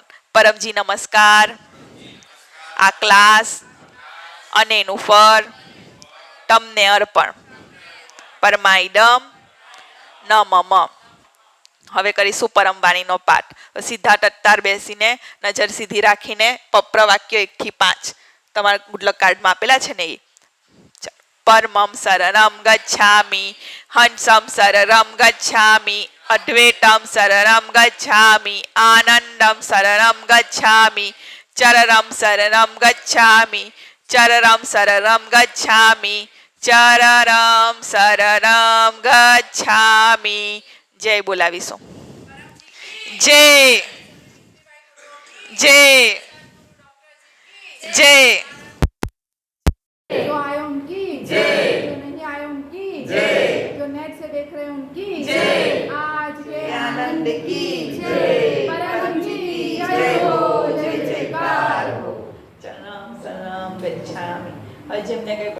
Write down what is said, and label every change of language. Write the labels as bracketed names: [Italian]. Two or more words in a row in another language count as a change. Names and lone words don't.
[Gujarati] પરમજી નમસ્કાર. આ ક્લાસ અને એનું ફળ તમને અર્પણ. [Sanskrit] પરમાઈડમ ન મમ. [Gujarati] હવે કરીશું પરમવાણીનો પાઠ. સીધા તત્તાર બેસીને નજર સીધી રાખીને પપ્ર વાક્ય 1 થી 5 તમારા ગુડલક કાર્ડમાં આપેલા છે ને એ. [Sanskrit] પરમમ શરણમ ગચ્છામિ, હંસમ શરણમ ગચ્છામિ, અદ્વૈતમ શરણમ ગચ્છામિ, આનંદમ શરણમ ગચ્છામિ, ચરણમ શરણમ ગચ્છામિ, ચરણમ શરણમ ગચ્છામિ, ચરણમ શરણમ ગચ્છામિ. [Gujarati] જય બોલાવીશું. જય જય જય. [Hindi] जो आए उनकी जय, जो नहीं आए उनकी जय, जो नेट से देख रहे उनकी जय, आज के आनंद की जय, परम जी जय हो, जय जयकार हो. [Sanskrit] चरणम शरणम गच्छामि. [Gujarati] હવે જેમને કઈ